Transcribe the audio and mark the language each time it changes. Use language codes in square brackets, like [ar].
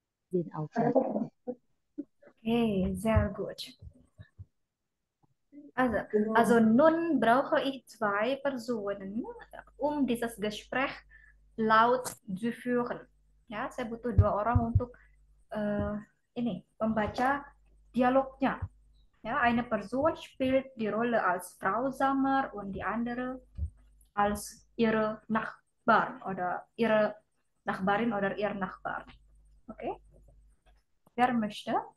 [de] Bin auch fertig. Okay, sehr gut. Also nun brauche ich zwei Personen, um dieses Gespräch laut zu führen. [id] Ya, saya butuh dua orang untuk ini membaca dialognya. [de] Ja, eine Person spielt die Rolle als Frau Samar und die andere als ihre Nachbarn oder ihre Nachbarin oder ihr Nachbar. Okay? Wer möchte?